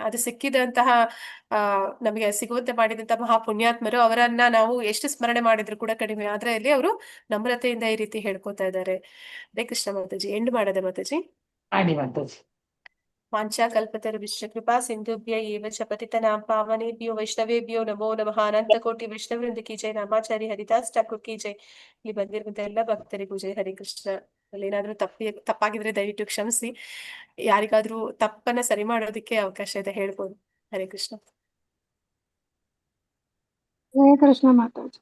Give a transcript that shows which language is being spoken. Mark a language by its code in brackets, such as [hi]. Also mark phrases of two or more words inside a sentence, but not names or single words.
[kn] ಅದು ಸಿಕ್ಕಿದಂತಹ ನಮಗೆ ಸಿಗುವಂತೆ ಮಾಡಿದಂತಹ ಮಹಾಪುಣ್ಯಾತ್ಮರು, ಅವರನ್ನ ನಾವು ಎಷ್ಟು ಸ್ಮರಣೆ ಮಾಡಿದ್ರು ಕೂಡ ಕಡಿಮೆ. ಆದ್ರೆ ಇಲ್ಲಿ ಅವರು ನಮ್ರತೆಯಿಂದ ಈ ರೀತಿ ಹೇಳ್ಕೊತಾ ಇದ್ದಾರೆ. ಹರೇ ಕೃಷ್ಣ ಮಾತಾಜಿ. ಎಂಡ್ ಮಾಡದೆ ಮಾತಾಜಿ. ಮಾಡಿ ಮಾತಾಜಿ. [sa] ವಾಂಛಾ ಕಲ್ಪತರುಭ್ಯಶ್ಚ ಕೃಪಾ ಸಿಂಧುಭ್ಯ ಏವ ಚ ಪತಿತನಾಂ ಪಾವನೇಭ್ಯೋ ವೈಷ್ಣವೇಭ್ಯೋ ನಮೋ ನಮಃ. [kn] ಅನಂತ ಕೋಟಿ ವೈಷ್ಣವರಿಂದ [hi] की जय. [kn] ರಾಮಾಚಾರಿ ಹರಿದಾಸ್ ಠಾಕೂರ್ [hi] की जय. [kn] ಇಲ್ಲಿ ಬಂದಿರುವಂತ ಎಲ್ಲ ಭಕ್ತರಿಗೂ ಜೈ. ಹರಿ ಕೃಷ್ಣ. ಅಲ್ಲಿ ಏನಾದ್ರೂ ತಪ್ಪಾಗಿದ್ರೆ ದಯವಿಟ್ಟು ಕ್ಷಮಿಸಿ. ಯಾರಿಗಾದ್ರೂ ತಪ್ಪನ್ನ ಸರಿ ಮಾಡೋದಕ್ಕೆ ಅವಕಾಶ ಇದೆ, ಹೇಳ್ಬೋದು. ಹರೇ ಕೃಷ್ಣ. ಹರೇ ಕೃಷ್ಣ ಮಾತಾಜಿ.